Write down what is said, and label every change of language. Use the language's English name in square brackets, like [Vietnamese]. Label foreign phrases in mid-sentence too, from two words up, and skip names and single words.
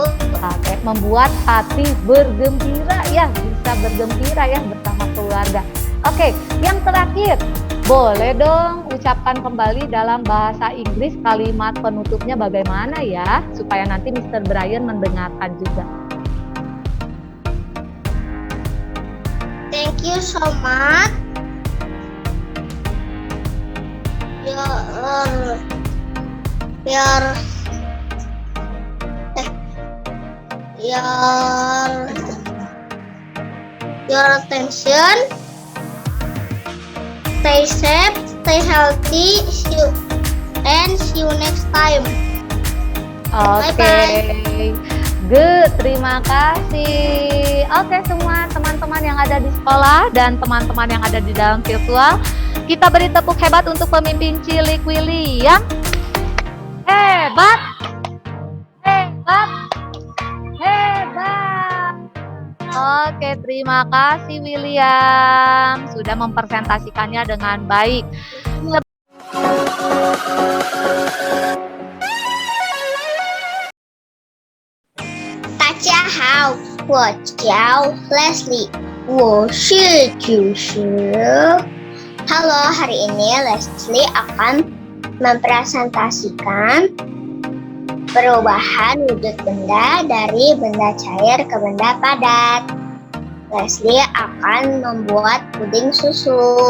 [Indonesian] Oke, membuat hati bergembira ya, bisa bergembira ya bersama keluarga. Oke, yang terakhir, boleh dong ucapkan kembali dalam bahasa Inggris kalimat penutupnya bagaimana ya, supaya nanti Mr. Brian mendengarkan juga. [English] Thank you so much. Your attention. Stay safe, stay healthy, see you next time. [Indonesian] Oke, [English] Bye-bye. good, [Indonesian] terima kasih. Oke semua teman-teman yang ada di sekolah dan teman-teman yang ada di dalam virtual, kita beri tepuk hebat untuk pemimpin cilik William. Hebat, hebat, hebat. Oke, terima kasih William sudah mempresentasikannya dengan baik. Leslie, [Chinese] 我是主持。 [Indonesian] Halo, hari ini Leslie akan mempresentasikan perubahan wujud benda dari benda cair ke benda padat. Leslie akan membuat puding susu.